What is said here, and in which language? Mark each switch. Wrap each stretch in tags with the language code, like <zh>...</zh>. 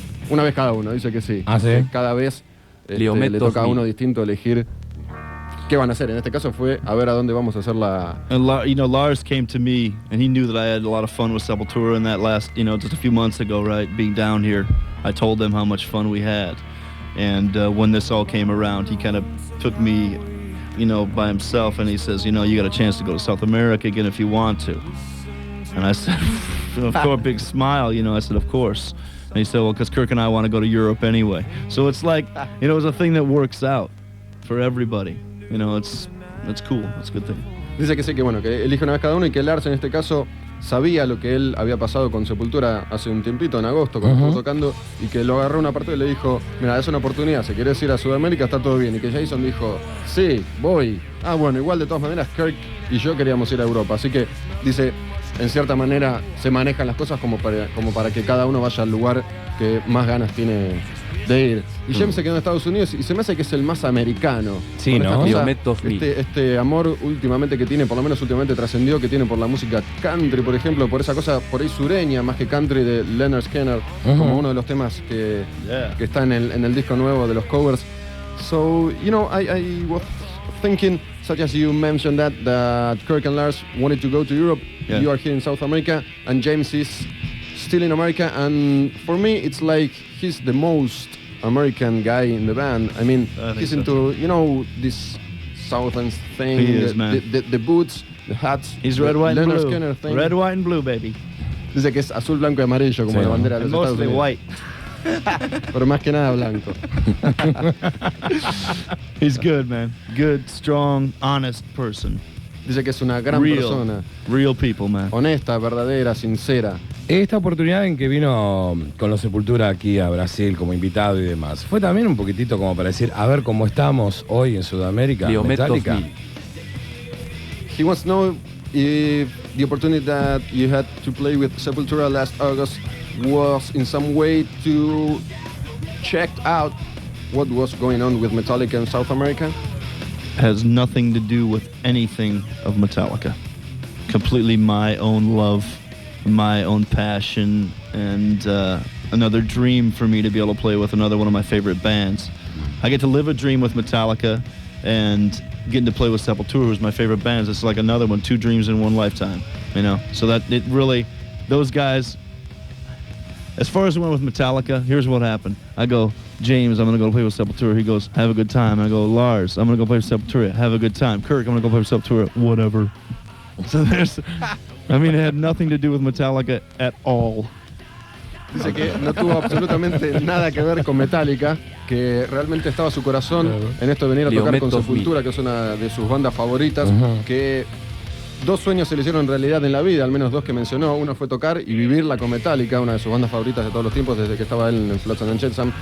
<es>Una vez cada uno, dice que sí. Ah, ¿sí? Cada vez le toca a uno distinto elegir qué van a hacer. En este caso fue a ver a dónde vamos a hacer la...</es> <en>And Lars came to me, and he knew that I had a lot of fun with Sepultura in that last, just a few months ago, right, being down here. I told them how much fun we had. And when this all came around, he kind of took me, by himself, and he says, you got a chance to go to South America again if you want to. And I said, of course, big smile, I said, of course. And he said, well, because Kirk and I want to go to Europe anyway. So it's like, it's a thing that works out for everybody. It's cool. It's a good thing.</en> <es>Dice que sí, que bueno, que elige una vez cada uno y que Lars en este caso sabía lo que él había pasado con Sepultura hace un tiempito, en agosto, cuando estuvo tocando, y que lo agarró una parte y le dijo, mira, es una oportunidad, si querés ir a Sudamérica está todo bien. Y que Jason dijo, sí, voy. Ah, bueno, igual de todas maneras Kirk y yo queríamos ir a Europa. Así que, dice, en cierta manera se manejan las cosas como para que cada uno vaya al lugar que más ganas tiene de ir. Y James se quedó en Estados Unidos y se me hace que es el más americano. Sí, ¿no? Este amor últimamente que tiene, por lo menos últimamente trascendió, que tiene por la música country, por ejemplo, por esa cosa por ahí sureña, más que country, de Leonard Skinner, como uno de los temas que está en el disco nuevo de los covers.</es> <en>So, I was thinking, such as you mentioned that Kirk and Lars wanted to go to Europe. Yeah. You are here in South America, and James is still in America, and for me it's like he's the most American guy in the band. I mean, he's into this southern thing, he is, man. The boots, the hats. He's red, white, and blue. Skinner thing. Red, white, and blue, baby.</en> <es>Dice que es azul, blanco y amarillo, como la bandera de los Estados Unidos.</es> <en>White.</en> <es>Pero más que nada blanco.</es> <en>He's good, man. Good, strong, honest person.</en> <es>Dice que es una gran persona.</es> <en>Real people, man.</en> <es>Honesta, verdadera, sincera. Esta oportunidad en que vino con los Sepultura aquí a Brasil como invitado y demás, fue también un poquitito como para decir, a ver cómo estamos hoy en Sudamérica, Metallica.</es> <en>He wants to know if the opportunity that you had to play with Sepultura last August was in some way to check out what was going on with Metallica in South America. Has nothing to do with anything of Metallica. Completely my own love, my own passion, and another dream for me to be able to play with another one of my favorite bands. I get to live a dream with Metallica, and getting to play with Sepultura, who's my favorite bands. It's like another one, 2 dreams in one lifetime, So that it really, those guys. As far as I went with Metallica, here's what happened. I go, James, I'm going to go play with Sepultura. He goes, have a good time. I go, Lars, I'm going to go play with Sepultura. Have a good time. Kirk, I'm going to go play with Sepultura. Whatever. So it had nothing to do with Metallica at all.</en> <es>Dice que no tuvo absolutamente nada que ver con Metallica, que realmente estaba su corazón en esto de venir a tocar con Sepultura, que es una de sus bandas favoritas, que 2 sueños se le hicieron realidad en la vida, al menos 2 que mencionó. Uno fue tocar y vivirla con Metallica, una de sus bandas favoritas de todos los tiempos desde que estaba él en Flotsam and Jetsam.</es>